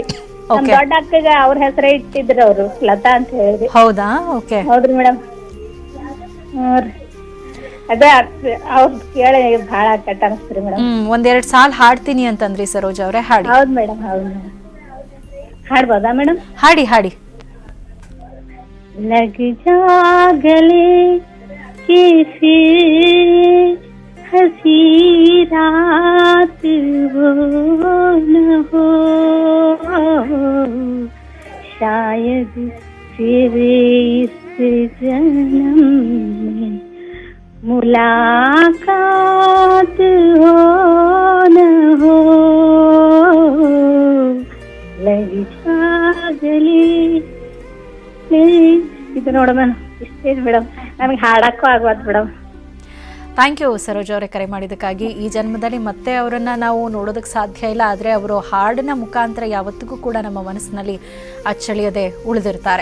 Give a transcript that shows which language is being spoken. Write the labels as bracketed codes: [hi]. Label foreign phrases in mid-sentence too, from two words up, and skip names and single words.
[kn] ನಮ್ ದೊಡ್ಡ ಅಕ್ಕಗ ಅವ್ರ ಹೆಸರೇ ಇಟ್ಟಿದ್ರು ಅವ್ರು, ಲತಾ ಅಂತ ಹೇಳಿ. ಹೌದಾ? ಓಕೆ. ಹೌದ್ರಿ ಮೇಡಮ್. ಅದೇ ಅವ್ರ ಕೇಳಿ ಬಹಳ ಕೆಟ್ಟ ಅನಿಸ್ತ್ರಿ ಮೇಡಮ್. ಒಂದೆರಡು ಸಾಲ ಹಾಡ್ತೀನಿ ಅಂತಂದ್ರಿ ಸರೋಜಾ ಅವ್ರೆ, ಹಾಡಿ. ಹೌದ್ ಮೇಡಮ್, ಹೌದು ಮೇಡಮ್. ಹಾಡ್ಬೋದಾ ಮೇಡಮ್? ಹಾಡಿ ಹಾಡಿ. [hi] लग जा गले कि फिर हंसी रात वो न हो, शायद फिर इस जन्म में मुलाकात हो न हो, लग जा गले. [kn] ಇದು ನೋಡ ಮೇಡಮ್, ಇಷ್ಟೇ ಮೇಡಮ್, ನಮಗೆ ಹಾಡಕ್ಕೂ ಆಗವತ್ ಮೇಡಮ್. [en] thank you [kn] ಸರೋಜಾ ಅವರೇ, ಕರೆ ಮಾಡಿದ್ದಕ್ಕಾಗಿ. ಈ ಜನ್ಮದಲ್ಲಿ ಮತ್ತೆ ಅವರನ್ನ ನಾವು ನೋಡೋದಕ್ಕೆ ಸಾಧ್ಯ ಇಲ್ಲ, ಆದರೆ ಅವರು ಹಾಡಿನ ಮುಖಾಂತರ ಯಾವತ್ತಿಗೂ ಕೂಡ ನಮ್ಮ ಮನಸ್ಸಿನಲ್ಲಿ ಅಚ್ಚಳಿಯದೆ ಉಳಿದಿರ್ತಾರೆ.